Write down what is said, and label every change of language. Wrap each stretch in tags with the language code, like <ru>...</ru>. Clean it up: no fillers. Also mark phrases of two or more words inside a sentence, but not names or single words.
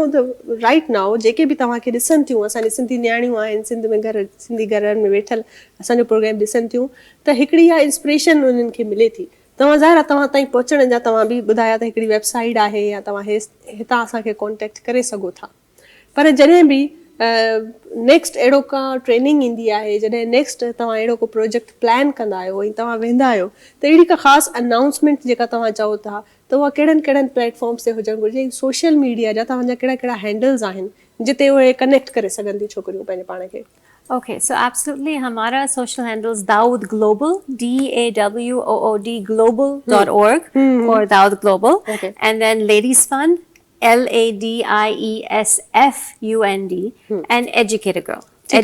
<en>the right now</en> <sd>जेके बि तव्हांखे ॾिसनि थियूं असांजी सिंधी नियाणियूं आहिनि सिंधी घरनि में वेठल असांजो प्रोग्राम ॾिसनि थियूं त हिकिड़ी इहा इंस्पिरेशन उन्हनि खे मिले थी तव्हां ज़ाहिर आहे तव्हां ताईं पहुचण जा तव्हां बि ॿुधाया त हिकिड़ी वेबसाइट आहे या तव्हां हितां असांखे कॉन्टेक्ट करे सघो था पर जॾहिं बि नेक्स्ट अहिड़ो का ट्रेनिंग ईंदी आहे जॾहिं नेक्स्ट तव्हां अहिड़ो को प्रोजेक्ट प्लान कंदा आहियो ऐं तव्हां वेंदा आहियो त अहिड़ी का ख़ासि अनाउंसमेंट जेका तव्हां चओ था त उहा कहिड़नि कहिड़नि प्लेटफॉर्म्स ते हुजणु घुरिजे ऐं</sd> <en>social media</en> <sd>जा तव्हांजा कहिड़ा कहिड़ा हैंडल्स आहिनि जिते उहे कनेक्ट करे सघनि थियूं छोकिरियूं पंहिंजे पाण खे</sd> <en>Okay, so absolutely. Hamara social handles Dawood Global, DAWOOD global.org or Dawood Global. Okay. And then Ladies Fund, LADIESFUND, and Educate a Girl. Okay.</en>